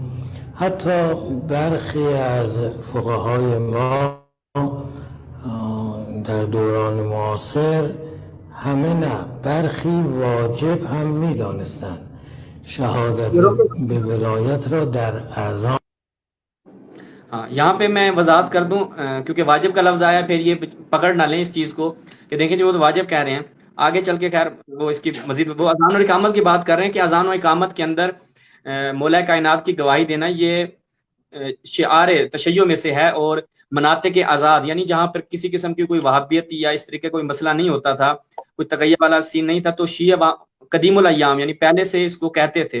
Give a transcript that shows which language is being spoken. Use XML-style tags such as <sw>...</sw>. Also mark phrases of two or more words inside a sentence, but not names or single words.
<fa>حتی برخی از فقهای ما در دوران معاصر، همه نه، برخی واجب هم میدانستند شهادت به ولایت را در اذان.</fa> <ur>یہاں پہ میں وضاحت کر دوں کیونکہ واجب کا لفظ آیا، پھر یہ پکڑ نہ لیں اس چیز کو کہ دیکھیں جو وہ تو واجب کہہ رہے ہیں، آگے چل کے خیر وہ اس کی مزید وہ اذان اور اقامت کی بات کر رہے ہیں کہ اذان و اقامت کے اندر مولا کائنات کی گواہی دینا یہ شعار تشیع میں سے ہے، اور مناطق آزاد یعنی جہاں پر کسی قسم کی کوئی وہابیت یا اس طریقے کوئی مسئلہ نہیں ہوتا تھا، کوئی تقیہ والا سین نہیں تھا، تو شیعہ قدیم الایام یعنی پہلے سے اس کو کہتے تھے.</ur>